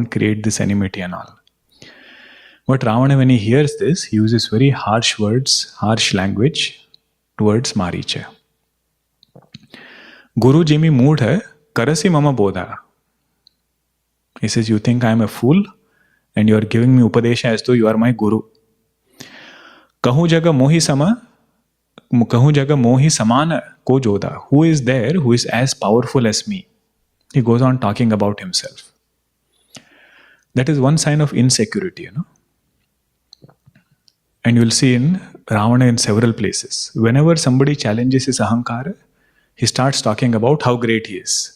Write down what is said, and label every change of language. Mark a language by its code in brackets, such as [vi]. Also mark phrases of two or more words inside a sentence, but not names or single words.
[en] Don't create this enmity and all. But Ravana, when he hears this, he uses very harsh words, harsh language towards Maricha. [awa] गुरु जिमि मूढ़ है, करसि मम बोधा. [en] He says, you think I am a fool and you are giving me upadesha as though you are my guru. [awa] कहु जग मोहि समान को जोडा. [en] Who is there who is as powerful as me? He goes on talking about himself. That is one sign of insecurity, And you will see in Ravana in several places. Whenever somebody challenges his ahankara, he starts talking about how great he is.